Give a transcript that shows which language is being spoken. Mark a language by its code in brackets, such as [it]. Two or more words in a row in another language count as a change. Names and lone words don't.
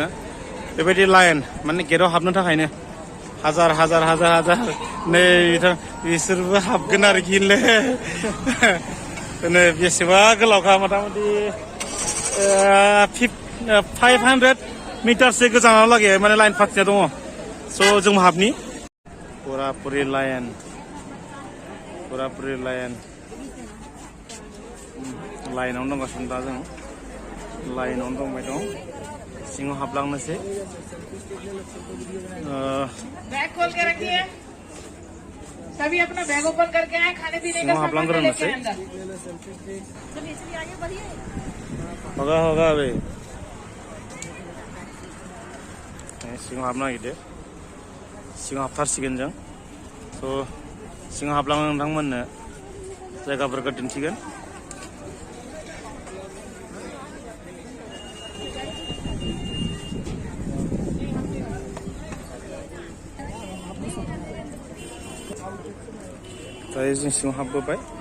[brx] बेबायदि लाइन, माने गेटआव हाबनो थाखायनो हाजार नै बिसोरबो हाबगोन आरोखि नै बेसेबा गोलावखा, मथा मथि 500 मिटारसो गोजानाव लागै माने लाइन फाथिना दङ। स' जों हाबनि पुरापुरि लाइन लाइनावनो दंगासिनो दा जों लाइनावनो दंबाय दं। सिङाव हाबलांनोसै। [hi] बैग खोल के रखिए, सभी अपना बैग ओपन करके आए, खाने पीने का सामान लेके आए अंदर। होगा अबे [brx] सिङाव हाबनो नागिरदो, सिङाव हाबथारसिगोन जों। स' सिङाव हाबलांनो नोंथांमोननो जायगाफोरखौ दिन्थिगोन। दायो जों सिङाव हाबबोबाय।